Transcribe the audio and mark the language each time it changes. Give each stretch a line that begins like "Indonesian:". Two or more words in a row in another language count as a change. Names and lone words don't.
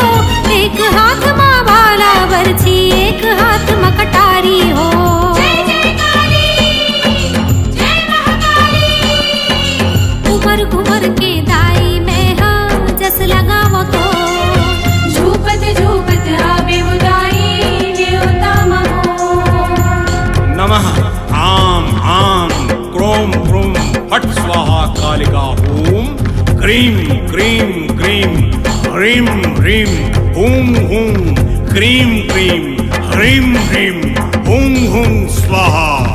Chhattisgarhi: एक हाथ माँ भाला बरछी, एक हाथ मकटारी हो। उमर घुमर के दाई में जस लगावो तो, झूपत झूपत आवे उदाई देवता महो।
Sanskrit: नमः आम आम क्रोम क्रोम फट स्वाहा कालिका ओम। क्रीं क्रीं क्रीं ह्रीं ह्रीं हूं हूं क्रीं क्रीं ह्रीं ह्रीं हूं हूं स्वाहा।